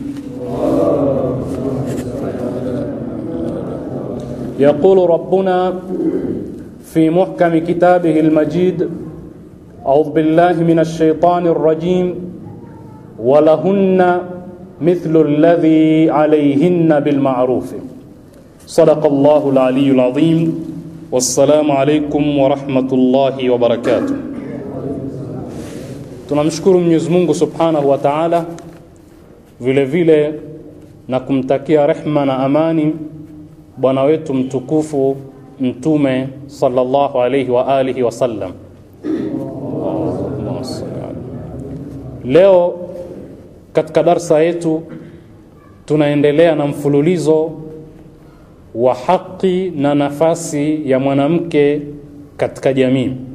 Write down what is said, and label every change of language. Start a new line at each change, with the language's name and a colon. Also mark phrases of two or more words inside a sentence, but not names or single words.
Arabic: يقول ربنا في محكم كتابه المجيد: أعوذ بالله من الشيطان الرجيم، ولهن مثل الذي عليهن بالمعروف. صدق الله العلي العظيم. والسلام عليكم ورحمة الله وبركاته.
Swahili: Tunamshukuru Mwenyezi Mungu
Arabic: سبحانه وتعالى,
Swahili: vile vile na kumtakia rehma na amani bwana wetu mtukufu Mtume
Arabic: صلى الله عليه وآله وسلم.
Swahili: Leo katika darsa yetu tunaendelea na mfululizo wa haki na nafasi ya mwanamke katika jamii.